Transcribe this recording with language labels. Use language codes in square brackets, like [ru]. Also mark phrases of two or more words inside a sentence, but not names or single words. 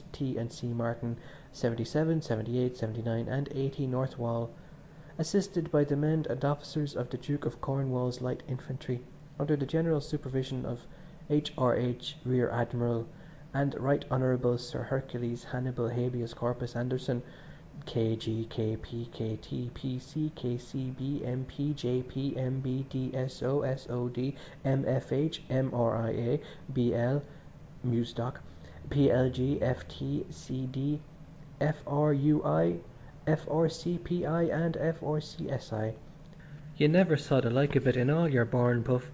[en] T and C Martin, 77, 78, 79 and 80 North Wall, assisted by the men and officers of the Duke of Cornwall's Light Infantry, under the general supervision of H.R.H. Rear Admiral and Right Honourable Sir Hercules Hannibal Habeas Corpus Anderson, K.G. K.P. K.T. P.C. K.C.B. M.P. J.P. M.B. D.S.O. S.O.D. M.F.H. M.R.I.A. B.L. Mustock, P.L.G. F.T. C.D. F.R.U.I. F.R.C.P.I. and F.R.C.S.I. You never saw the like of it in all your born, Puff.